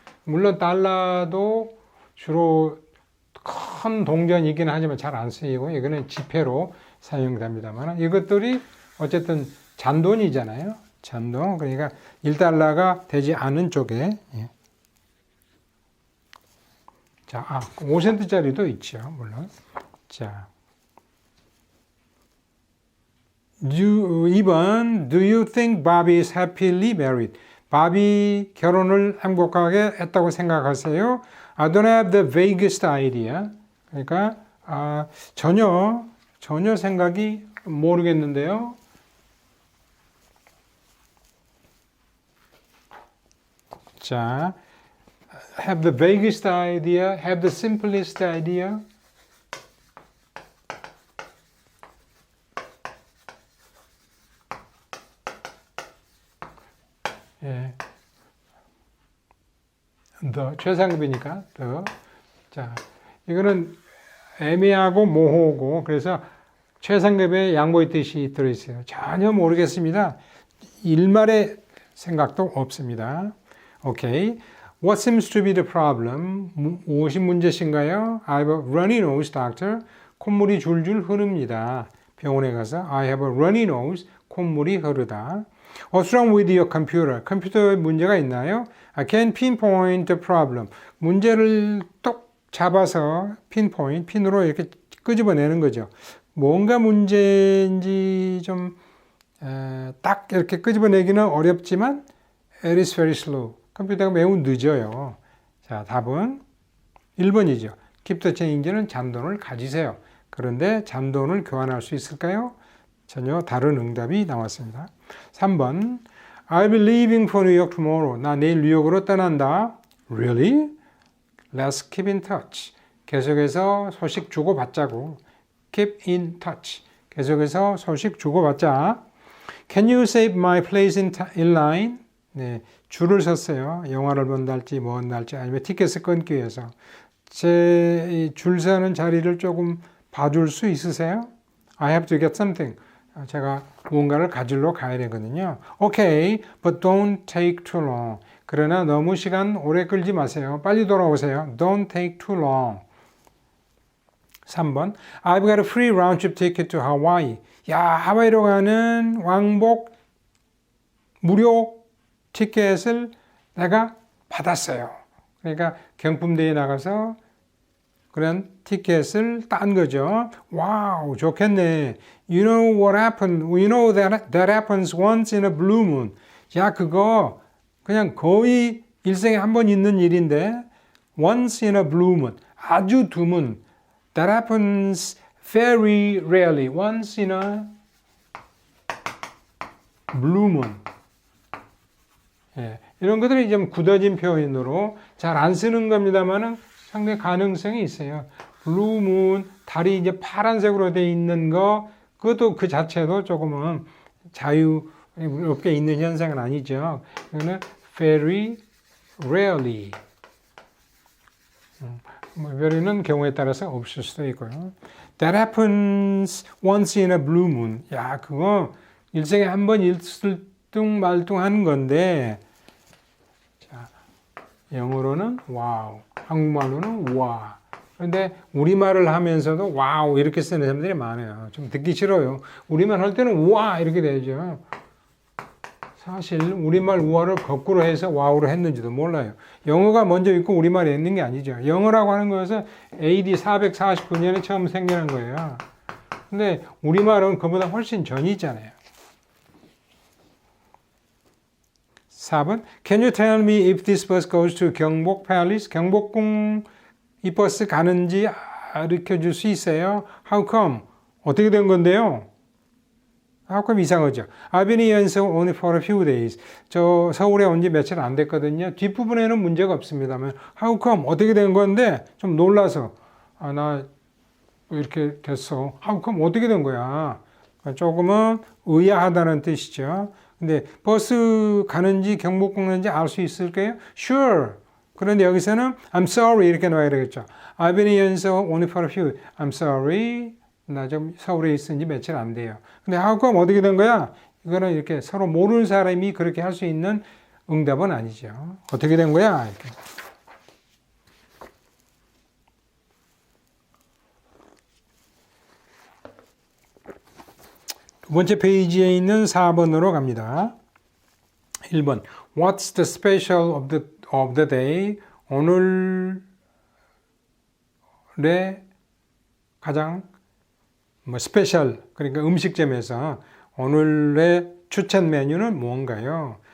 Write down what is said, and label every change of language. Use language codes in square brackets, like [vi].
[ko] 물론 달러도 주로 큰 동전이긴 하지만 잘 안 쓰이고 이거는 지폐로 사용됩니다만 이것들이 어쨌든 잔돈이잖아요. 잔돈. 그러니까 1달러가 되지 않은 쪽에 자, 5센트짜리도 있죠. 물론. 자. 2번 [en] Do you think Bobby is happily married? [ko] 바비 결혼을 행복하게 했다고 생각하세요? [en] I don't have the vaguest idea. [ko] 그러니까 전혀 생각이 모르겠는데요. 자, [en] have the vaguest idea, have the simplest idea. [ko] 예. the 최상급이니까 the. 자, 이거는 애매하고 모호고 그래서 최상급의 양보의 뜻이 들어있어요. 전혀 모르겠습니다. 일말의 생각도 없습니다. 오케이. [en] What seems to be the problem? [ko] 무엇이 문제신가요? [en] I have a runny nose, doctor. [ko] 콧물이 줄줄 흐릅니다. 병원에 가서 [en] I have a runny nose. [ko] 콧물이 흐르다. [en] What's wrong with your computer? [ko] 컴퓨터에 문제가 있나요? [en] I can pinpoint the problem. [ko] 문제를 똑 잡아서 핀으로 이렇게 끄집어내는 거죠. 뭔가 문제인지 좀 딱 이렇게 끄집어내기는 어렵지만 [en] it is very slow. [ko] 컴퓨터가 매우 늦어요. 자, 답은 1번이죠. [en] Keep the change [ko] 는 잔돈을 가지세요. 그런데 잔돈을 교환할 수 있을까요? 전혀 다른 응답이 나왔습니다. 3번 [en] I'll be leaving for New York tomorrow. [ko] 나 내일 뉴욕으로 떠난다. [en] Really? Let's keep in touch. [ko] 계속해서 소식 주고받자고. [en] Keep in touch. [ko] 계속해서 소식 주고받자. [en] Can you save my place in line? [ko] 네, 줄을 섰어요. 영화를 본달지 뭐 한달지 아니면 티켓을 끊기 위해서. 제 줄 서는 자리를 조금 봐줄 수 있으세요? [en] I have to get something. [ko] 제가 무언가를 가지러 가야 되거든요. [en] Okay, but don't take too long. [ko] 그러나 너무 시간 오래 끌지 마세요. 빨리 돌아오세요. [en] Don't take too long. [ko] 3번 [en] I've got a free round trip ticket to Hawaii. [ko] 야, 하와이로 가는 왕복 무료 티켓을 내가 받았어요. 그러니까 경품대회에 나가서 그런 티켓을 딴 거죠. 와우, 좋겠네. [en] You know what happened? You know that happens once in a blue moon. [ko] 야, 그거 그냥 거의 일생에 한 번 있는 일인데 [en] once in a blue moon. [ko] 아주 드문. [en] That happens very rarely. Once in a blue moon. [ko] 예, 이런 것들이 좀 굳어진 표현으로 잘 안 쓰는 겁니다만은 상당히 가능성이 있어요. blue moon, 달이 이제 파란색으로 되어 있는 거, 그것도 그 자체도 조금은 자유롭게 있는 현상은 아니죠. 이거는 [en] very rarely. [ko] very는 경우에 따라서 없을 수도 있고요. That happens once in a blue moon. 야, 그거 일생에 한 번 일뚱말뚱한 건데, 자, 영어로는 와우, 한국말로는 와. 그런데 우리말을 하면서도 와우 이렇게 쓰는 사람들이 많아요. 좀 듣기 싫어요. 우리말 할 때는 와 이렇게 되죠. 사실 우리말 우와를 거꾸로 해서 와우로 했는지도 몰라요. 영어가 먼저 있고 우리말이 있는 게 아니죠. 영어라고 하는 것은 AD 449년에 처음 생겨난 거예요. 근데 우리말은 그보다 훨씬 전이잖아요. 4번 [en] Can you tell me if this bus goes to 경복 Palace? [ko] 경복궁 이 버스 가는지 알려 줄 수 있어요? [en] How come? [ko] 어떻게 된 건데요? [en] How come [ko] 이상하죠? [en] I've been here only for a few days. [ko] 저 서울에 온 지 며칠 안 됐거든요. 뒷부분에는 문제가 없습니다만 [en] How come? [ko] 어떻게 된 건데 좀 놀라서 나 이렇게 됐어. [en] How come? [ko] 어떻게 된 거야? 조금은 의아하다는 뜻이죠. 근데 버스 가는지 경복궁 가는지 알 수 있을까요? [en] Sure. [ko] 그런데 여기서는 [en] I'm sorry [ko] 이렇게 넣어야 되겠죠. [en] I've been here only for a few. I'm sorry. [ko] 나 좀 서울에 있은 지 며칠 안 돼요. 근데 [en] how come [ko] 어떻게 된 거야? 이거는 이렇게 서로 모르는 사람이 그렇게 할 수 있는 응답은 아니죠. 어떻게 된 거야? 이렇게. 두 번째 페이지에 있는 4번으로 갑니다. 1번 [en] What's the special of the day? [ko] 오늘의 가장 스페셜 그러니까 음식점에서 오늘의 추천 메뉴는 뭔가요?